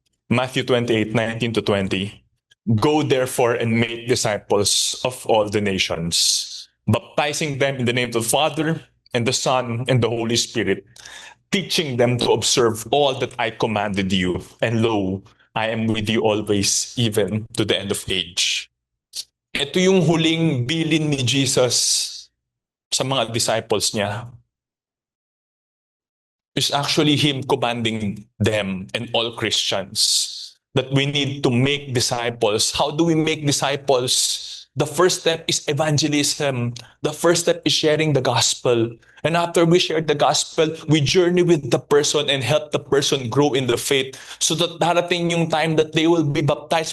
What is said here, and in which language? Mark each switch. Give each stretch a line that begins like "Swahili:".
English: Matthew 28:19 to 20. Go therefore and make disciples of all the nations, baptizing them in the name of the Father and the Son and the Holy Spirit, teaching them to observe all that I commanded you. And lo, I am with you always, even to the end of age.
Filipino: Ito yung huling bilin ni Jesus sa mga disciples niya.
English: It's actually Him commanding them and all Christians that we need to make disciples. How do we make disciples? The first step is evangelism. The first step is sharing the gospel. And after we share the gospel, we journey with the person and help the person grow in the faith so that
Filipino: darating yung time
English: that they will be baptized.